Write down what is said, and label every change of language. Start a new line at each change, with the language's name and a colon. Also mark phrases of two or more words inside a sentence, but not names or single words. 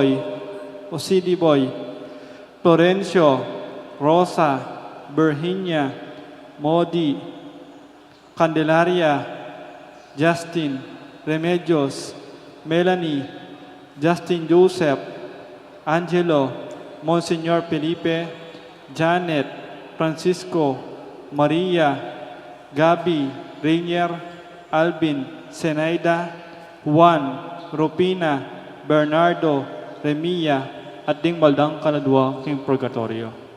Pampanga: Boy, Florencio, Rosa, Virginia, Modi, Candelaria, Justin, Remedios, Melanie, Justin Joseph, Angelo, Monsignor Felipe, Janet, Francisco, Maria, Gabi, Rainier, Alvin, Senaida, Juan, Rupina, Bernardo, Remia, at ding maldang kaladwa king purgatorio.